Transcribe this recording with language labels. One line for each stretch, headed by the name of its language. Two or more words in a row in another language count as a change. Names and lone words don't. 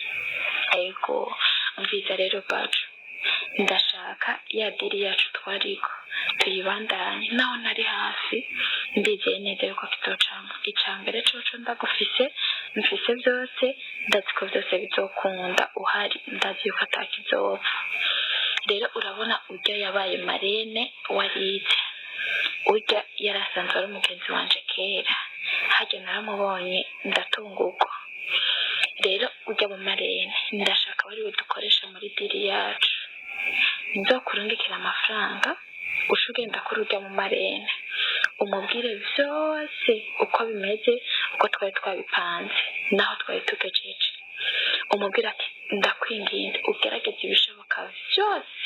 Rundi: ego mviza rero bacu ndashaka ya diri yacu twariko tuyibandanye naho nari hafi ndizeye neza yuko kitocamo icambere coco ndagufise mfise byose ndazi ko byose bizokunda uhari ndazi yuko atakizopfa rero urabona urya yabaye marene warize urya yarasanzwe ari umugenzi wanje kera harya naramubonye ndatungurwa rero ujya mu marene ndashaka bari budukoresha muri diri yacu nzokurungikira amafaranga ushugenda kuri ujya mu marene umubwire byose uko bimeze uko twari twabipanze naho twari tugejeje umubwire ati ndakwinginze ugerageze ibishoboka byose